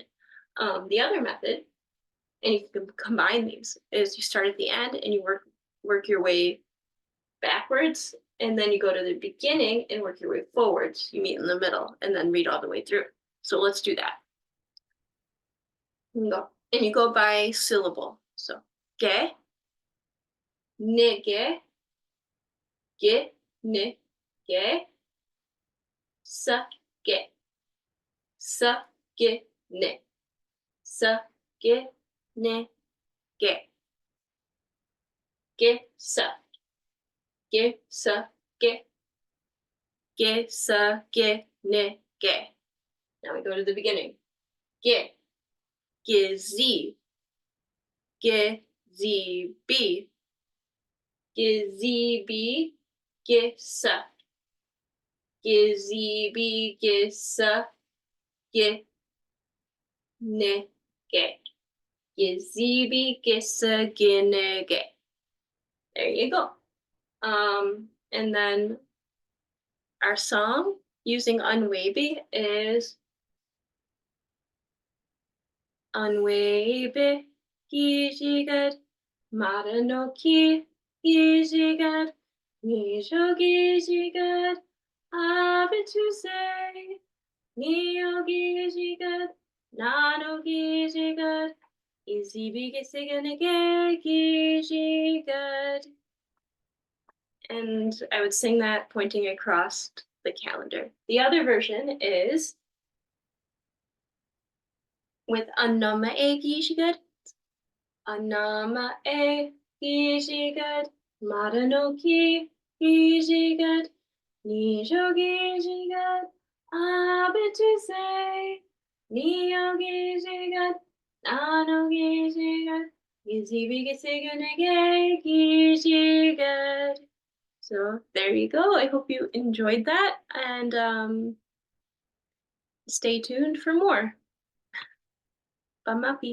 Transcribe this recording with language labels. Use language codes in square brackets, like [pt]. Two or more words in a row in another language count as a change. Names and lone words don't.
[en] The other method, and you can combine these, is you start at the end and you work your way backwards, and then you go to the beginning and work your way forwards. You meet in the middle and then read all the way through. So let's do that. And you go by syllable. [oj] So ge, ne ge, ne ge, sa ge, ne, sa ge, ne ge, sa ge, ne ge. [en] Now we go to the beginning. [oj] Ge, gizi, gizibi, gizibi, gisa, gizibi, gisa, ge, ne Ge. Gizibi gissa ginege. [en] There you go. And then our song using unwavy is [oj] unwavy gijigat maranoki gijigat nijo gijigat abituse nio gijigat nano gijigat izibigisiganege gijigat. [en] And I would sing that pointing across the calendar. The other version is with [oj] Anama e Gishigad, Anama e Gishigad, Maranoki Gishigad, Nijo Gishigad, Abituse, Nio Gishigad, Nano Gishigad, Gizibigisigane Gishigad. [en] So there you go. I hope you enjoyed that, and stay tuned for more. [oj] Bamapi.